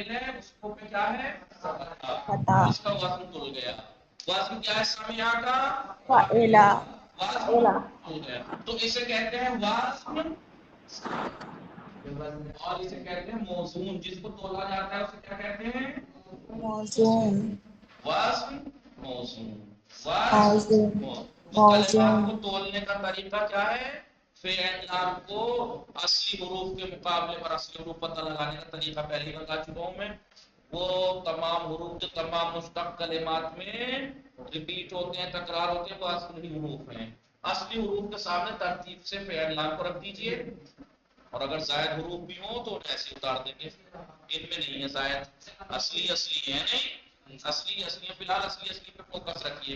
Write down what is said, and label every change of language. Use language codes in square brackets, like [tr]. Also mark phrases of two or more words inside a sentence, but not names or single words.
[ur] فعل ہے اس کو پہ کیا ہے؟ فتح، فتح اس کا وزن تل گیا۔ وزن کیا ہے سمع کا؟ فاعلہ وزن تل گیا تو اسے کہتے ہیں وزن، اور اسے کہتے ہیں موزون، جس کو تولا جاتا ہے اسے کیا کہتے ہیں؟ موزون وزن موزون، وزن موزون تو کلمات موزون کو تولنے کا طریقہ کیا ہے؟ فعل لام کو اصلی حروف کے مقابلے پر اصلی حروف پتہ لگانے کا طریقہ پہلے ہی بتا چکا ہوں میں۔ وہ تمام حروف جو تمام مشتق کلمات میں ریپیٹ ہوتے ہیں، تکرار ہوتے ہیں، وہ اصلی حروف ہیں۔ اصلی حروف کے سامنے ترتیب سے فعل لام کو رکھ دیجئے، اور اگر زائد حروف بھی ہوں تو ایسے اتار دیں گے، ان میں نہیں ہے زائد، اصلی ہے نہیں، اصلی ہے، فی الحال اصلی پہ فوکس رکھیے۔